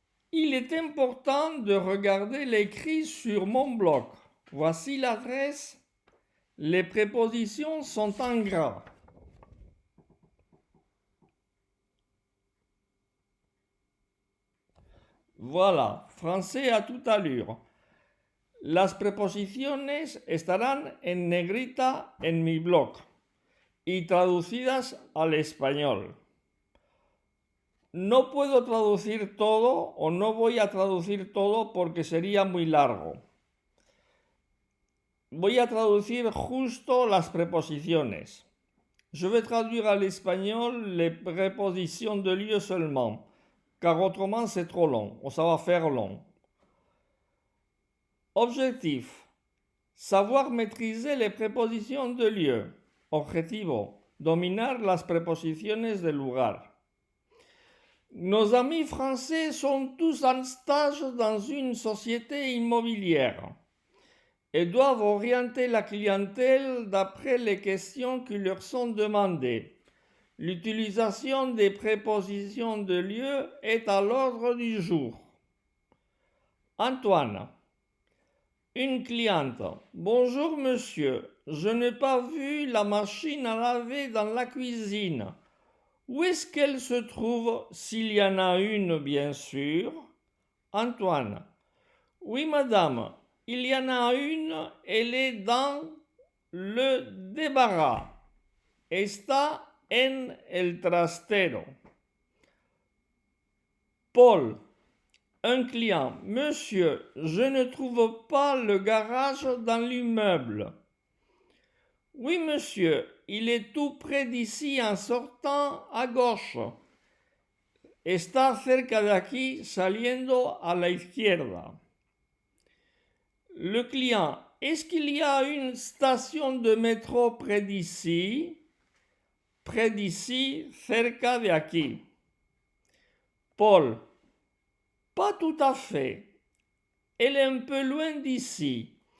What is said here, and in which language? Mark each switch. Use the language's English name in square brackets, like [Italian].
[French] Il est important de regarder l'écrit sur mon blog. Voici l'adresse. Les prépositions sont en gras. Voilà, français à toute allure. [Spanish] Las preposiciones estarán en negrita en mi blog y traducidas al español. No puedo traducir todo o no voy a traducir todo porque sería muy largo. Voy a traducir justo las preposiciones. [French] Je vais traduire à l'espagnol les prépositions de lieu seulement, car autrement c'est trop long, ou ça va faire long. Objectif. Savoir maîtriser les prépositions de lieu. [Spanish] Objetivo. Dominar las preposiciones de lugar. [French] Nos amis français sont tous en stage dans une société immobilière et doivent orienter la clientèle d'après les questions qui leur sont demandées. L'utilisation des prépositions de lieu est à l'ordre du jour. Antoine. Une cliente. Bonjour monsieur, je n'ai pas vu la machine à laver dans la cuisine. Où est-ce qu'elle se trouve, s'il y en a une, bien sûr? Antoine. Oui madame, il y en a une, elle est dans le débarras. [Spanish] Está en el trastero. [French] Paul. Un client. Monsieur, je ne trouve pas le garage dans l'immeuble. Oui, monsieur, il est tout près d'ici en sortant à gauche. [Spanish] Está cerca de aquí saliendo a la izquierda. [French] Le client. Est-ce qu'il y a une station de métro près d'ici? Près d'ici, [Spanish] cerca de aquí. Paul. [French] Pas tout à fait. Elle est un peu loin d'ici.